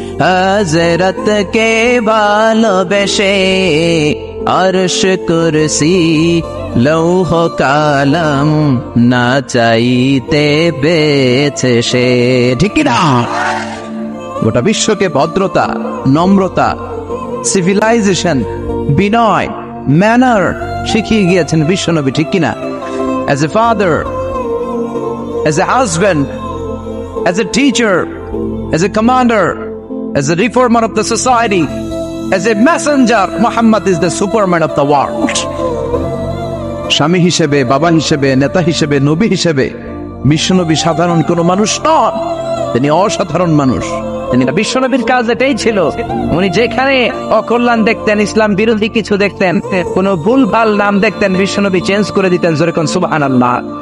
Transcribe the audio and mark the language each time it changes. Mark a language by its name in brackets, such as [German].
[Bangla] হযরতকে ভালোবেসে আরশ কুরসি লৌহ কালাম না চাইতে পেয়েছে সে, ঠিক না? গোটা বিশ্বকে ভদ্রতা, নম্রতা, সিভিলাইজেশন, বিনয়, ম্যানার শিখিয়ে গিয়েছেন বিশ্বনবী, ঠিক কিনা? [English] As a father, as a husband, as a teacher, as a commander, as a reformer of the society, as a messenger, Muhammad is the superman of the world. [Bangla] স্বামী হিসেবে, বাবা হিসেবে, নেতা হিসেবে, নবী হিসেবে বিশ্বনবী সাধারণ কোন মানুষ নন, তিনি অসাধারণ মানুষ। বিশ্বনবীর কাজ এটাই ছিল, উনি যেখানে অকল্যাণ দেখতেন, ইসলাম বিরোধী কিছু দেখতেন, কোন ভুল ভাল নাম দেখতেন, বিশ্বনবী চেঞ্জ করে দিতেন। জোরে কোন সুবহানাল্লাহ।